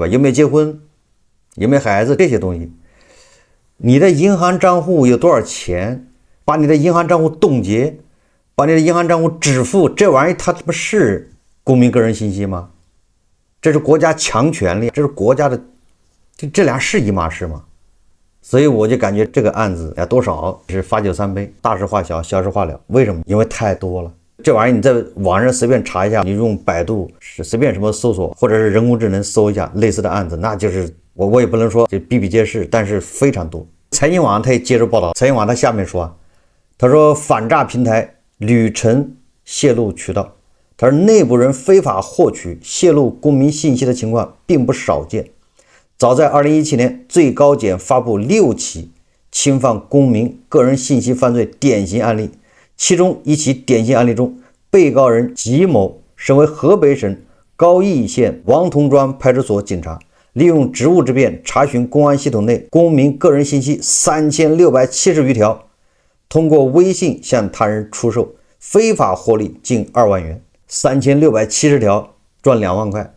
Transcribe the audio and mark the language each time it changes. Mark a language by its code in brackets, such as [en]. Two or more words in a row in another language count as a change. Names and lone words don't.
[zh] 有沒有結婚，有沒有孩子，這些東西。你的銀行賬戶有多少錢，把你的銀行賬戶凍結，把你的銀行賬戶止付，這玩意它不是公民個人信息嗎？這是國家強權力，這是國家的，這倆是一碼事嗎？所以我就感覺這個案子多少是罰酒三杯，大事化小，小事化了。為什麼？因為太多了。這玩意你在網上隨便查一下，你用百度隨便什麼搜索，或者是人工智能搜一下類似的案子，那就是我也不能說就比比皆是，但是非常多。財新網他也接着報道，財新網他下面說，他說反詐平台屢成洩露渠道，他說內部人非法獲取洩露公民信息的情況並不少見。早在2017年，最高檢發布6起侵犯公民個人信息犯罪典型案例，其中一起典型案例中，被告人吉某身為河北省高邑縣王同莊派出所警察，利用職務之便查詢公安系統內公民個人信息3670餘條，通過微信向他人出售，非法獲利近2萬元，3670條賺2萬塊。